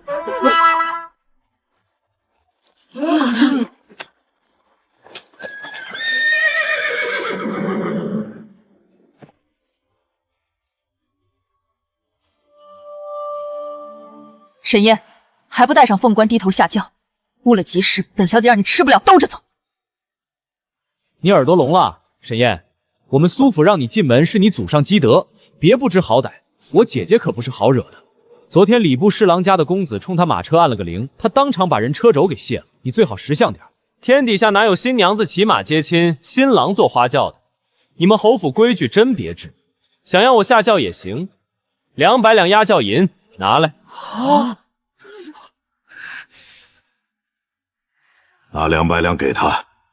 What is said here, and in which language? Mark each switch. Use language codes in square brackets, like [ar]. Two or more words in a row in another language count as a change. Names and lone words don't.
[zh] 沈燕，还不带上凤冠低頭下轎？誤了吉時，本小姐讓你吃不了兜着走。你耳朵聾了，沈燕。我們蘇府讓你進門是你祖上積德，別不知好歹。我姐姐可不是好惹的。昨天禮部侍郎家的公子衝他馬車按了個鈴，他當場把人車軸給卸了。你最好識相點。天底下哪有新娘子騎馬接親，新郎坐花轎的？你們侯府規矩真別致。想要我下轎也行，200兩押轎銀拿來。啊！拿200兩給他。